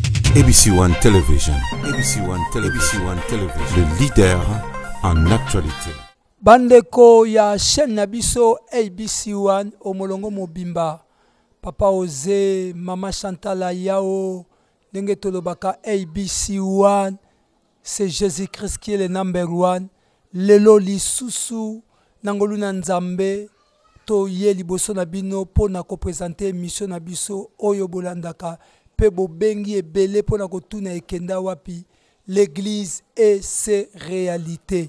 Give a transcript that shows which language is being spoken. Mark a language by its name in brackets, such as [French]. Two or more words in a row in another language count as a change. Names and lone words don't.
[English] ABC One Television. ABC One Television. ABC One Television. [French] Le leader en actualité. [Lingala] Bandeko ya chaîne Nabiso ABC One omolongo mobimba. Papa Ose, Mama Chantala Yao, Nenge Tolobaka ABC One. [French] C'est Jésus-Christ qui est le [English] number one. [Lingala] Lelo lisusu nangoluna nzambe to ye liboso na bino po na ko présenter mission na biso oyo bolandaka pe bobengi ebele po na ko tuna ekenda wapi [French] l'église et ses réalités.